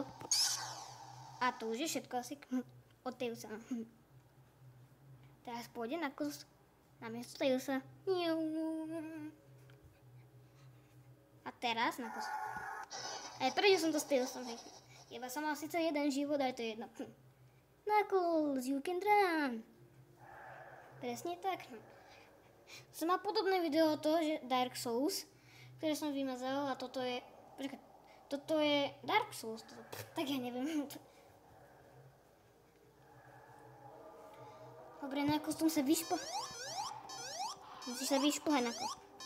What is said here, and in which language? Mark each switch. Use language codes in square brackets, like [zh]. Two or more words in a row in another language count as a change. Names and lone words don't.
[sk] A to už je všetko asi. Od Tailsa. Teraz pôjde na kus. Namiesto Tailsa. A teraz na kus. Aj prečo som to s Tailsom, hej. Iba som mal síce jeden život, ale to je jedno. [en] Knuckles, you can run. [sk] Presne tak. Som mal podobné video o toho, že Dark Souls, ktoré som vymazal a toto je... Počkaj, toto je Dark Souls. Tak ja neviem. Dobre, na kostum sa Musíš sa vyšplhať na kostum.